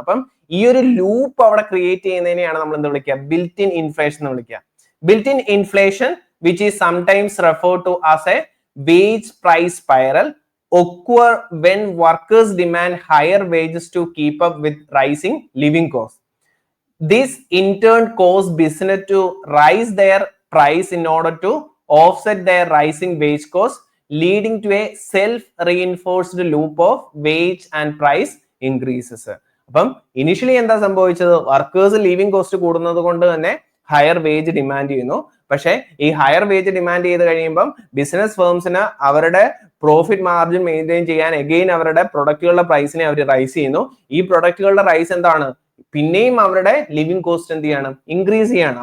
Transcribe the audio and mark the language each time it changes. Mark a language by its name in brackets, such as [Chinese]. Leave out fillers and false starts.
[Malayalam] അപ്പം ഈ ഒരു ലൂപ്പ് അവിടെ ക്രിയേറ്റ് ചെയ്യുന്നതിനെയാണ് നമ്മൾ എന്ത് വിളിക്കുക, ബിൽറ്റ് ഇൻ ഇൻഫ്ലേഷൻ എന്ന് വിളിക്കുക. [English] Built in inflation which is sometimes referred to as a wage price spiral occur when workers demand higher wages to keep up with rising living costs. This in turn cause business to raise their price in order to offset their rising wage costs, leading to a self-reinforced loop of wage and price increases. [Malayalam] അപ്പം initially എന്താ സംഭവിച്ചത്, workers living cost കൂടുന്നത് കൊണ്ട് തന്നെ higher wage demand ചെയ്യുന്നു. പക്ഷെ ഈ higher wage demand ചെയ്ത് കഴിയുമ്പം ബിസിനസ് ഫേംസിന് അവരുടെ പ്രോഫിറ്റ് മാർജിൻ മെയിൻറ്റെയിൻ ചെയ്യാൻ എഗെയിൻ അവരുടെ പ്രൊഡക്റ്റുകളുടെ പ്രൈസിനെ അവർ റൈസ് ചെയ്യുന്നു. ഈ പ്രൊഡക്റ്റുകളുടെ റൈസ് എന്താണ്, പിന്നെയും അവരുടെ ലിവിങ് കോസ്റ്റ് എന്ത് ചെയ്യാണ്, ഇൻക്രീസ് ചെയ്യാണ്.